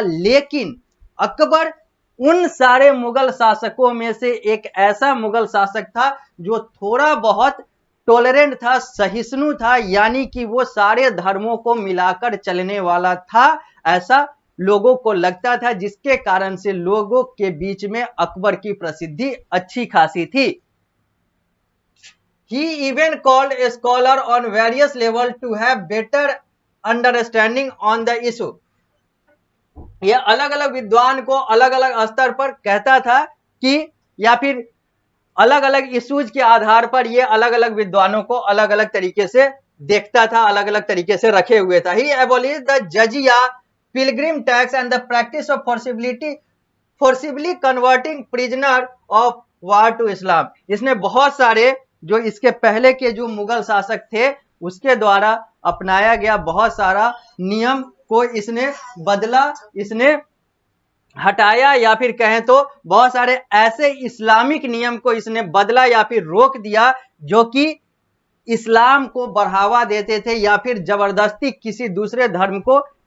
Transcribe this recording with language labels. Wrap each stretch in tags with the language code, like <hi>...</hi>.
<hi>लेकिन अकबर उन सारे मुगल शासकों में से एक ऐसा मुगल शासक था जो थोड़ा बहुत टॉलरेंट था, सहिष्णु था, यानी कि वो सारे धर्मों को मिलाकर चलने वाला था, ऐसा लोगों को लगता था, जिसके कारण से लोगों के बीच में अकबर की प्रसिद्धि अच्छी खासी थी।</hi> <en>He even called a scholar on various levels to have better understanding on the issue.</en> <hi>यह अलग अलग विद्वान को अलग अलग स्तर पर कहता था कि या फिर अलग अलग इश्यूज के आधार पर ये अलग अलग विद्वानों को अलग अलग तरीके से देखता था, अलग अलग तरीके से रखे हुए था।</hi> <en>He abolished the jizya, pilgrim tax and the practice of forcibly converting prisoner of war to Islam.</en> <hi>इसने बहुत सारे जो इसके पहले के जो मुगल शासक थे उसके द्वारा अपनाया गया बहुत सारा नियम को इसने बदला, इसने हटाया या फिर कहें तो बहुत सारे ऐसे इस्लामिक नियम को इसने बदला या फिर रोक दिया जो कि इस्लाम को बढ़ावा देते थे या फिर जबरदस्ती किसी दूसरे धर्म को</hi>